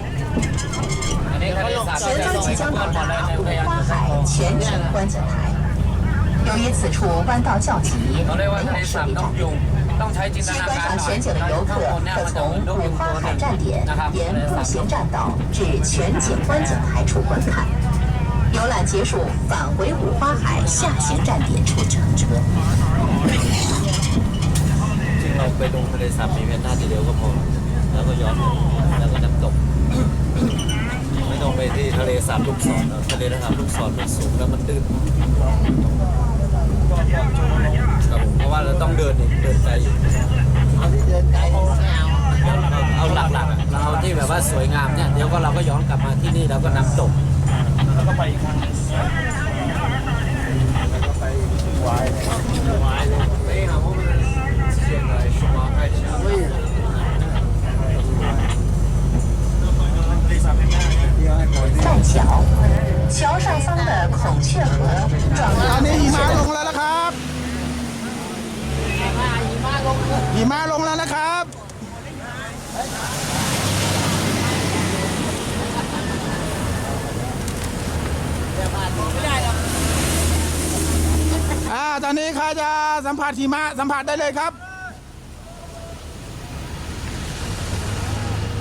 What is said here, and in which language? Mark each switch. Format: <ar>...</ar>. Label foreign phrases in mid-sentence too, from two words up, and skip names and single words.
<zh>现在即将到达五花海全程观景台，由于此处弯道较急，没有设备站点，需观赏全景的游客可从五花海站点沿步行栈道至全景观景台处观看。游览结束，返回五花海下行站点处乘车。</zh> <th>เราไปลงทะเลสาบมีเพียงท่าทีเดียวก็พอแล้วก็ย้อนแล้วก็น้ำตกไม่ต้องไปที่ทะเลสาบลูกศรทะเลสาบลูกศรมันสูงแล้วมันตื้นครับเพราะว่าเราต้องเดินไกลเอาหลักๆเราเอาที่แบบว่าสวยงามเนี่ยเดี๋ยวก็เราก็ย้อนกลับมาที่นี่แล้วก็น้ำตก แล้วก็ไปอีกครั้ง</th> <zh>栈桥，桥上方的孔雀河状</zh> <th>ตอน 元 นี้หิมะลงแล้วนะครับหิมะลงแล้วนะครับ ตอนนี้ใครจะสัมผัสหิมะสัมผัสได้เลยครับ</th>